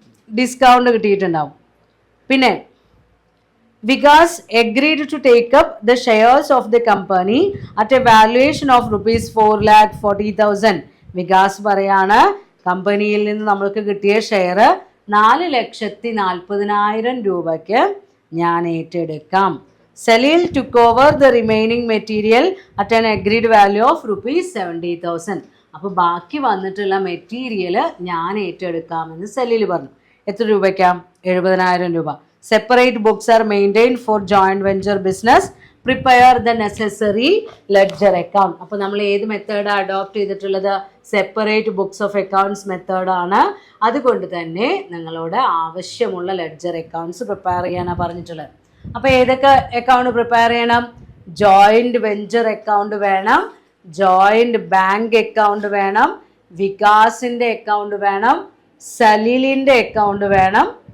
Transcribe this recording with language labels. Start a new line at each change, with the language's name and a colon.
Malayalam: Discount കിട്ടിയിട്ടുണ്ടാവും. പിന്നെ
English: Vikas agreed to take up the shares of the company at a valuation of rupees 4,40,000.
Malayalam: Vikas പറയാണ് കമ്പനിയിൽ നിന്ന് നമ്മൾക്ക് കിട്ടിയ ഷെയർ 4,40,000 രൂപയ്ക്ക് ഞാൻ ഏറ്റെടുക്കാം.
English: Salil took over the remaining material at an agreed value of rupees 70,000.
Malayalam: അപ്പോൾ ബാക്കി വന്നിട്ടുള്ള മെറ്റീരിയൽ ഞാൻ ഏറ്റെടുക്കാമെന്ന് സലീൽ പറഞ്ഞു. എത്ര രൂപയ്ക്കാണ്? 70,000 രൂപ.
English: Separate books are maintained for joint venture business. Prepare the necessary ledger account.
Malayalam: അപ്പോൾ നമ്മൾ ഏത് മെത്തേഡ് അഡോപ്റ്റ് ചെയ്തിട്ടുള്ളത്? സെപ്പറേറ്റ് ബുക്സ് ഓഫ് അക്കൗണ്ട്സ് മെത്തേഡാണ്. അതുകൊണ്ട് തന്നെ നിങ്ങളോട് ആവശ്യമുള്ള ലെഡ്ജർ അക്കൗണ്ട്സ് പ്രിപ്പയർ ചെയ്യാനാണ് പറഞ്ഞിട്ടുള്ളത്. അപ്പോൾ ഏതൊക്കെ അക്കൗണ്ട് പ്രിപ്പയർ ചെയ്യണം? ജോയിൻറ്റ് വെഞ്ചർ അക്കൗണ്ട് വേണം, ജോയിൻറ്റ് ബാങ്ക് അക്കൗണ്ട് വേണം, വികാസിൻ്റെ അക്കൗണ്ട് വേണം, സലീലിൻ്റെ അക്കൗണ്ട് വേണം.